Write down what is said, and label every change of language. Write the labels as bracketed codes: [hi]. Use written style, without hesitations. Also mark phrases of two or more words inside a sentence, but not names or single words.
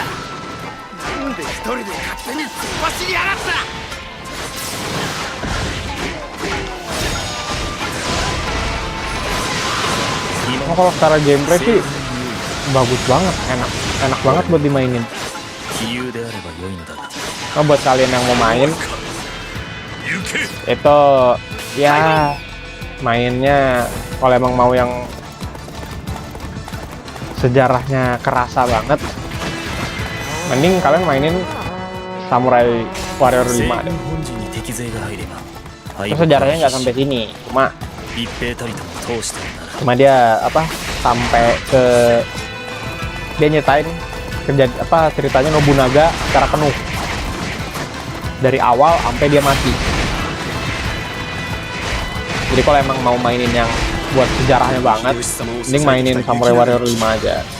[id] Oh, kalau secara gameplay sih bagus banget, enak banget buat dimainin. [ja] 杞憂であれば良いのだが [id] Nah, buat kalian yang mau main, itu ya mainnya kalau emang mau yang sejarahnya kerasa banget, mending kalian mainin Samurai Warrior 5 deh. [ja] 本陣に敵勢が入れば [id] Terus sejarahnya nggak sampai sini, cuma [ja] 一兵たりとも通してるなら [id] cuma dia apa sampai ke dia nyetain ceritanya Nobunaga secara penuh dari awal sampai dia mati. Jadi kalau emang mau mainin yang buat sejarahnya banget, mending mainin Samurai Warrior 5 aja.